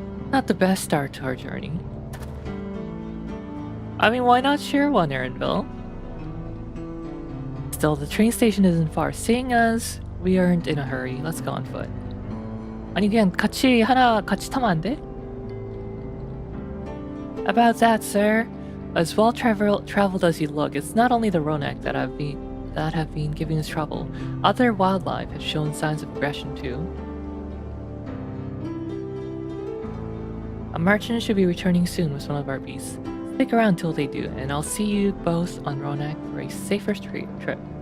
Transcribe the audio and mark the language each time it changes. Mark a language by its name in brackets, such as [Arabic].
[English] Not the best start to our journey. I mean, why not share one, Erinville? Still, the train station isn't far. Seeing as we aren't in a hurry, let's go on foot. [Korean] 아니 그냥 같이 타면 안 돼? [English] About that, sir. As well traveled as you look, it's not only the Ronak that have been giving us trouble. Other wildlife have shown signs of aggression too. A merchant should be returning soon with one of our beasts. Stick around till they do, and I'll see you both on Ronak for a safer trip.